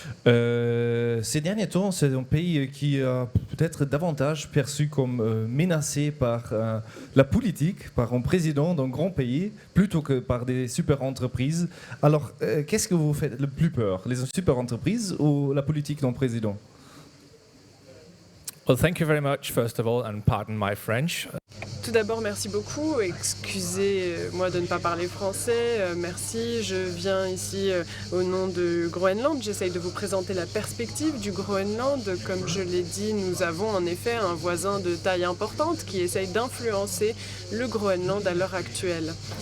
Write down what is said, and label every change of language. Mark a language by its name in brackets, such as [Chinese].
[French] Ces derniers temps, c'est un pays qui a peut-être davantage perçu comme menacé par la politique, par un président d'un grand pays, plutôt que par des super entreprises. Alors, qu'est-ce que vous faites le plus peur, les super entreprises ou la politique d'un président? [English] Well, thank you very much, first of all, and pardon my French. [French] Tout d'abord, merci beaucoup. Excusez-moi de ne pas parler français. Merci. Je viens ici au nom de Groenland. J'essaye de vous présenter la perspective du Groenland. Comme je l'ai dit, nous avons en effet un voisin de taille importante qui essaye d'influencer le Groenland à l'heure actuelle.